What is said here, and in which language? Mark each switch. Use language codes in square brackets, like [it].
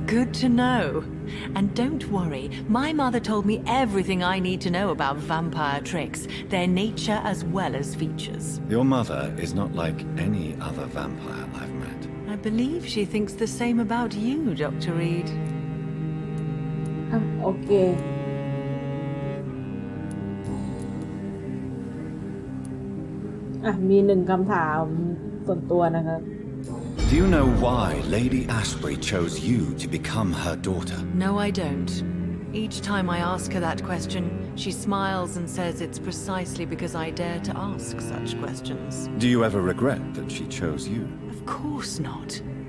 [en] Good to know. And don't worry, my mother told me everything I need to know about vampire tricks, their nature as well as features. Your mother is not like any other vampire I've met. I believe she thinks the same about you, Dr. Reed. [th] อ่ะโอเค อ่ะมีหนึ่งคำถามส่วนตัวนะครับ [en] Do you know why Lady Ashbury chose you to become her daughter? No, I don't. Each time I ask her that question, she smiles and says it's precisely because I dare to ask such questions. Do you ever regret that she chose you? Of course not.